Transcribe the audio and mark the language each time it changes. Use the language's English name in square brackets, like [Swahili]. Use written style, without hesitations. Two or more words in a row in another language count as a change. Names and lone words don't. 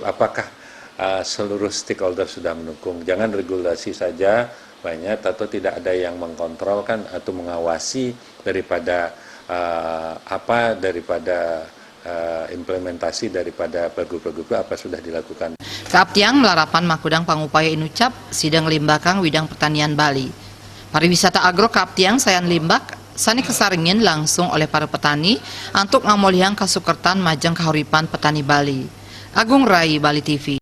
[Indonesian] Apakah seluruh stakeholder sudah mendukung? Jangan regulasi saja banyak atau tidak ada yang mengkontrol kan atau mengawasi daripada implementasi daripada pergub-pergub apa sudah dilakukan. [Balinese] Kaaptiang melarapan makudang pangupaya inucap sidang limbakang widang pertanian Bali. Pariwisata agro Kaaptiang sayan limbak sani kesaringin [Indonesian] langsung oleh para petani untuk [Balinese] ngamoliang kasukertan majang kahuripan petani Bali. [Indonesian] Agung Rai, Bali TV.